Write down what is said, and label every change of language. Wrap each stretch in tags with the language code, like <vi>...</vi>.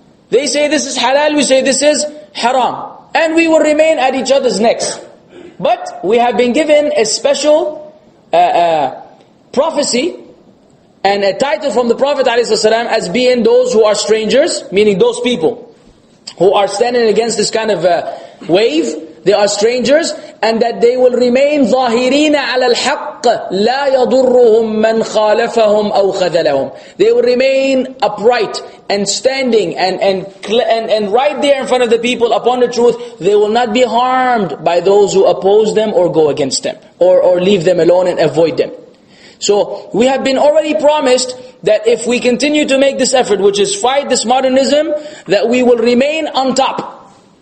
<en>They say this is halal, we say this is haram. And we will remain at each other's necks. But we have been given a special prophecy and a title from the Prophet ﷺ as being those who are strangers, meaning those people who are standing against this kind of wave. They are strangers, and that they will remain</en> <ar>ظاهرين على الحق لا يضرهم من خالفهم أو خذلهم.</ar> <en>They will remain upright and standing and right there in front of the people upon the truth. They will not be harmed by those who oppose them or go against them or leave them alone and avoid them. So we have been already promised that if we continue to make this effort, which is fight this modernism, that we will remain on top.</en>